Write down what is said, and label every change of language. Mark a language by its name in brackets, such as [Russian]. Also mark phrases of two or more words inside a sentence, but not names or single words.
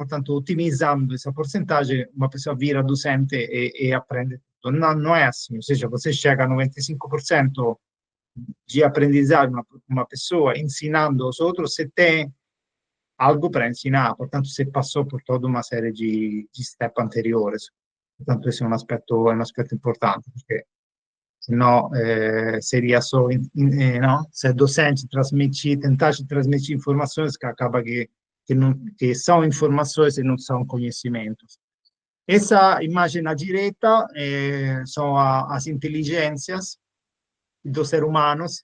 [Portuguese] Portanto, otimizando essa porcentagem, uma pessoa vira docente e aprende tutto. Não é assim, ou seja, você chega a 95% de aprendizagem, uma pessoa ensinando aos outros, se tem algo para ensinar, portanto, se passou por toda uma série de step anteriores. Portanto, esse é um aspetto importante, perché senão seria só, no? Se docente tentasse transmitir informações, que acaba que são informações e não são conhecimentos. Essa imagem à direita são as inteligências dos seres humanos.